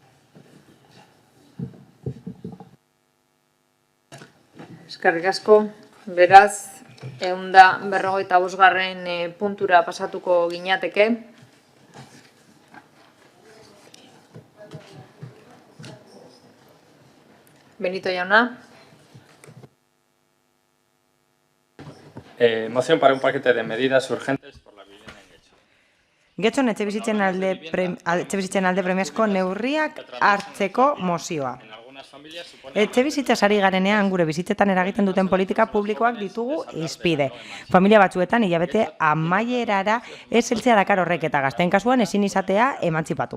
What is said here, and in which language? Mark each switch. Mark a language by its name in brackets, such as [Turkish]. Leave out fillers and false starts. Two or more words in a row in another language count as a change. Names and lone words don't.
[Basque] Eskerrik asko, beraz, 155. Puntura pasatuko ginateke. Benito jauna. [Spanish] Moción para un paquete de medidas urgentes por la vivienda en Getxo. [Basque] Getxon etxebizitzen alde premiazko neurriak hartzeko mozioa. Etxebizitza sari garenean gure bizitzetan eragiten duten politika publikoak ditugu izpide. Familia batzuetan hilabete amaierara ez heltzea dakar horrek eta gazteen kasuan ezin izatea emantzipatu.